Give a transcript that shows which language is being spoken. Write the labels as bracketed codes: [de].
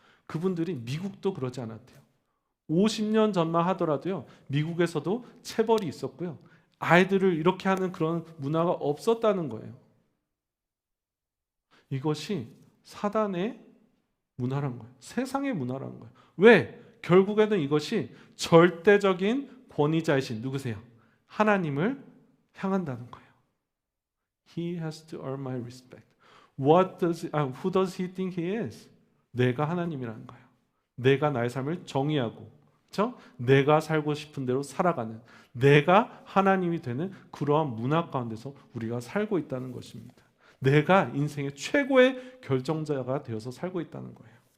[ko] 그분들이 미국도 그러지 않았대요. 50년 전만 하더라도요, 미국에서도 체벌이 있었고요, 아이들을 이렇게 하는 그런 문화가 없었다는 거예요. 이것이 사단의 문화란 거예요. 세상의 문화라는 거예요. 왜? 결국에는 이것이 절대적인 권위자이신 누구세요? 하나님을 향한다는 거예요. [en] He has to earn my respect. Who does he think he is? [ko] 내가 하나님이라는 거예요. 내가 나의 삶을 정의하고, 그렇죠? 내가 살고 싶은 대로 살아가는, 내가 하나님이 되는 그러한 문화 가운데서 우리가 살고 있다는 것입니다. 내가 인생의 최고의 결정자가 되어서 살고 있다는 거예요.